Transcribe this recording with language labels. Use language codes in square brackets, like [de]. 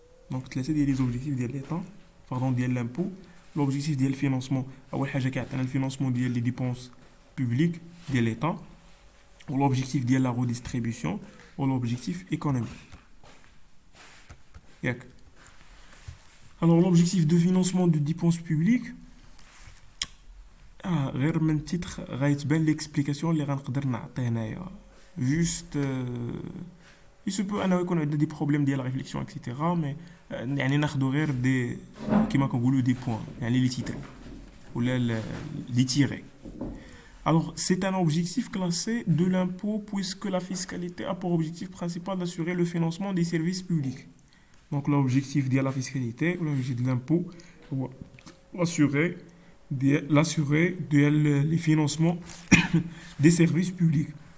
[fr] Donc, c'est les objectifs de l'État, pardon, de l'impôt, l'objectif de financement, le financement des dépenses publiques de l'État, ou l'objectif de la redistribution, ou l'objectif économique. Alors, l'objectif de financement de dépenses publiques, [ar] غير من تيتر غيتبان l'explication اللي غنقدر نعطيه هنايا. [fr] Juste il se peut [ar] انه يكون عندنا دي بروبليم ديال ريفليكسيون اكسيتيرا مي يعني ناخذوا غير دي كيما كنقولوا دي بوين يعني لي تيتر ولا لي تيري. [fr] Alors, c'est un objectif classé de l'impôt puisque la fiscalité a pour objectif principal d'assurer le financement des services publics. Donc, l'objectif de la fiscalité ou l'objectif de l'impôt, assurer l'assurer les financements des services publics.